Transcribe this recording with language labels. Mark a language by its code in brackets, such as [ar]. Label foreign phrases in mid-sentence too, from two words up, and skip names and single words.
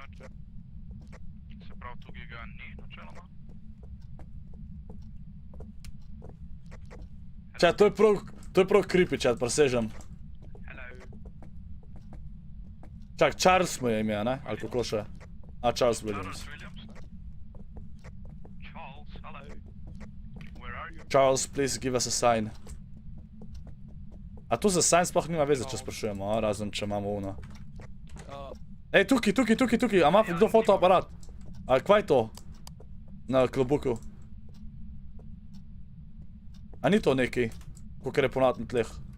[sl] Se pravi, tukaj ga ni, načeloma. Čaj, to je prav creepy, čaj, presežem. Čak, Charles mu je ime, ne? Ali kako še? A, Charles Williams. [en] Charles, please give us a sign. [sl] A tu za sign sploh nima veze, če sprašujemo, razen če imamo uno. Ej, tukaj, a ima kdo fotoaparat? A kva je to? Na klobuku. A ni to nekaj, kakor je ponad na tleh?